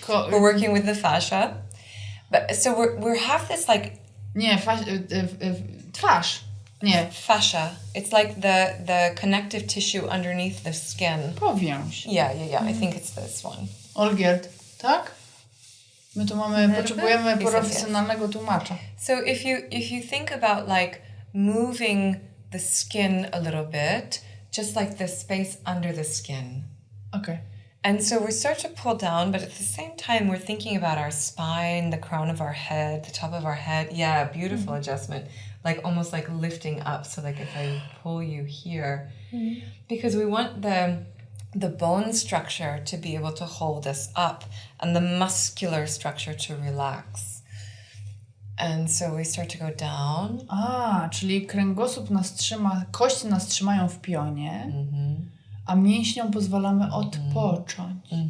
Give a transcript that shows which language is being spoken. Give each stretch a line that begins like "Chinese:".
English: We're working with the fascia. But so we have this
Polish: Nie, twarz. Nie.
English: fascia. It's like the connective tissue underneath the skin.
Polish: Powięź.
English: Yeah. I think it's this one.
Polish: Olgierd, tak? My tu potrzebujemy profesjonalnego tłumacza.
English: So if you think about moving the skin a little bit, just like the space under the skin. Okay. And so we start to pull down, but at the same time we're thinking about our spine, the crown of our head, the top of our head. Yeah, beautiful adjustment. Almost lifting up. So if I pull you here, because we want the bone structure to be able to hold us up and the muscular structure to relax. And so we start to go down.
Polish: Czyli kręgosłup nas trzyma, kości nas trzymają w pionie, a mięśniom pozwalamy odpocząć.